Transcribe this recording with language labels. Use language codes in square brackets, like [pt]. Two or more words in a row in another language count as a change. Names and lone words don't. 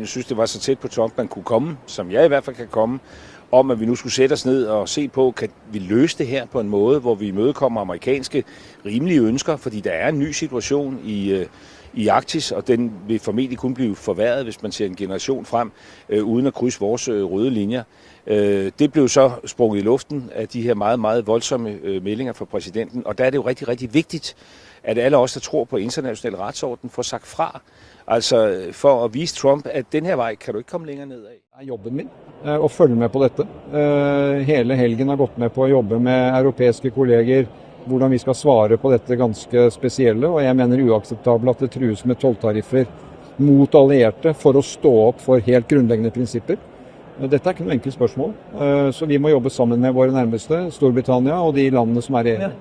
[da] Jeg synes, det var så tæt på Trump, man kunne komme, som jeg i hvert fald kan komme, om at vi nu skulle sætte os ned og se på, kan vi løse det her på en måde, hvor vi imødekommer amerikanske rimelige ønsker, fordi der er en ny situation i Arktis, og den vil formentlig kun blive forværret, hvis man ser en generation frem, uden at krydse vores røde linjer. Det blev så sprunget i luften af de her meget, meget voldsomme meldinger fra præsidenten, og der er det jo rigtig, rigtig vigtigt, at alle os, der tror på international retsorden, får sagt fra. Altså for at vise Trump, at den her vej kan du ikke komme længere ned af. [no] Jobben min å følge med på dette. Hele helgen har gått med på å jobbe med europæiske kolleger, hvordan vi skal svare på dette ganske spesielle, og jeg mener uakseptabelt at det trues med tolltariffer mot allierte for å stå opp for helt grunnleggende prinsipper. Dette er ikke noe enkelt spørsmål, så vi må jobbe sammen med våre nærmeste, Storbritannia og de landene som er i EU.